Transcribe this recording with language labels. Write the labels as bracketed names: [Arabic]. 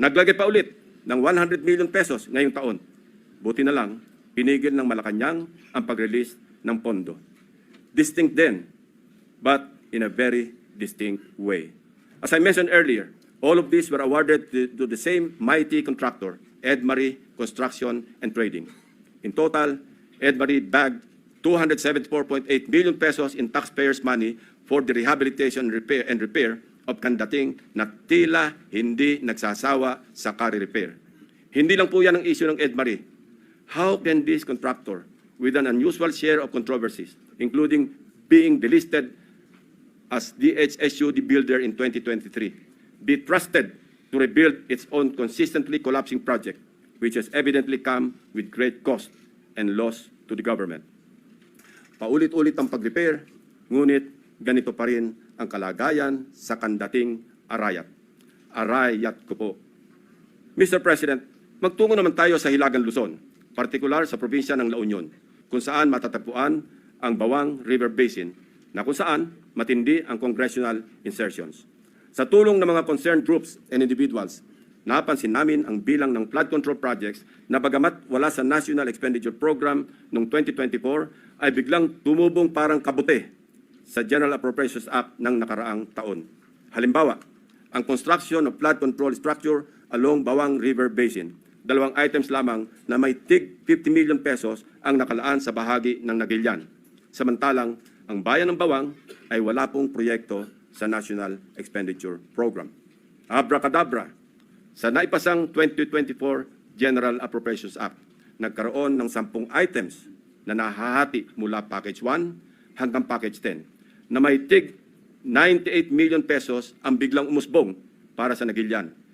[Filipino] Naglagay pa ulit ng 100 million pesos ngayong taon. Buti na lang, pinigil ng Malacanang ang pag-release ng pondo. [English] Distinct then, but in a very distinct way. As I mentioned earlier, all of these were awarded to the same mighty contractor, Edmarie Construction and Trading. In total, Edmarie bagged 274.8 million pesos in taxpayers' money for the rehabilitation and repair of kandating [Filipino] na tila hindi nagsasawa sa quarry repair. Hindi lang po yan ang issue ng Edmarie. [English] How can this contractor, with an unusual share of controversies, including being delisted as DHSU the builder in 2023, be trusted to rebuild its own consistently collapsing project, which has evidently come with great cost and loss to the government? [Filipino] Paulit-ulit ang pag-repair, ngunit ganito pa rin ang kalagayan sa kandating Arayat. Arayat ko po. Mr. President, magtungo naman tayo sa Hilagang Luzon, partikular sa probinsya ng La Union, kung saan matatagpuan ang Bawang River Basin, na kung saan matindi ang congressional insertions. Sa tulong ng mga [English] concerned groups and individuals, [Filipino] napansin namin ang bilang ng flood control projects na bagamat wala sa National Expenditure Program noong 2024 ay biglang tumubong parang kabute sa General Appropriations Act ng nakaraang taon. Halimbawa, ang [English] construction of flood control structure along Bawang River Basin. [Filipino] Dalawang items lamang na may tig 50 million pesos ang nakalaan sa bahagi ng Nagilian. Samantalang, ang bayan ng Bawang ay wala pong proyekto sa National Expenditure Program. Abracadabra, sa naipasang 2024 General Appropriations Act, nagkaroon ng 10 items na nahahati mula Package 1 hanggang Package 10 na may tig 98 million pesos ang biglang umusbong para sa Nagilian.